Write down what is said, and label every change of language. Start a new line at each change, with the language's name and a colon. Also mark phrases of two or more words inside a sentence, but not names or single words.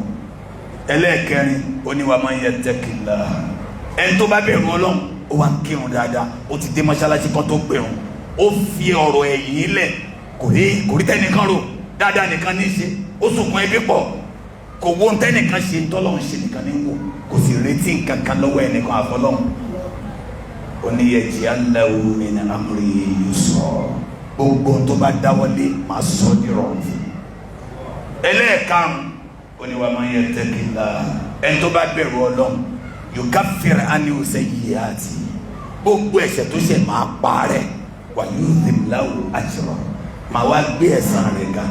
Yoruba: ẹlẹ́ẹ̀kẹrin ó ní
Arabic: ومن يتق الله
Yoruba: ẹni tó bá bẹ̀rù Ọlọ́run ó wá ń kírun dáadáa ó ti dé mọ́ṣáláṣí kan tó pẹ̀rùn ó fi ọ̀rọ̀ ẹ̀yìn lẹ̀ kò rí tẹ́nìkan rò dáadáa nìkan ní í ṣe ó sunkún ẹbí pọ̀ kò wo tẹ́nìkan ṣe tọ́lọ́run ṣe nìkan ní wò kò sì retí nǹkan kan lọ́wọ́ ẹnìkan àfọlọ́run ó ní
Arabic: يجعل له من أمره يسرا
Yoruba: gbogbo tó bá dáwọ́lé máa sọ ní rọrùn. ẹlẹ́ẹ̀karùn ó ní
Arabic: ومن يتق الله
Yoruba: ẹni tó bá bẹ̀rù Ọlọ́run
Arabic: يكفر عنه سيئاته
Yoruba: gbogbo ẹ̀ṣẹ̀ tó ṣẹ̀ máa parẹ́
Arabic: ويعظم له أجرا
Yoruba: máa wá gbé ẹ̀san rẹ̀ ga.